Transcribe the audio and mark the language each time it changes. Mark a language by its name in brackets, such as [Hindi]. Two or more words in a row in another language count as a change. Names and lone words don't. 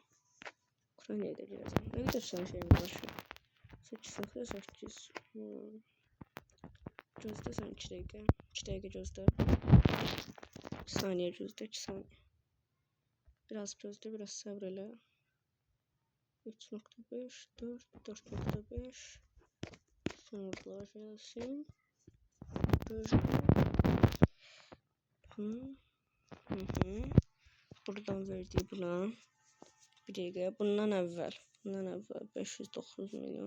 [Azerbaijani] Ukraynaya da girəcəm. Nə qədər sən şeyim var? 8. Gözlə sən 2 dəqiqə. 2 dəqiqə gözlə. 1 saniyə gözlə. 2 saniyə. Biraz gözlə, biraz səbr elə. 3.5, 4.5. [Turkish] Sonuçlar gelsin. Buradan verdiği buna. Bir dakika. [Azerbaijani] Bundan əvvəl 509 milyon.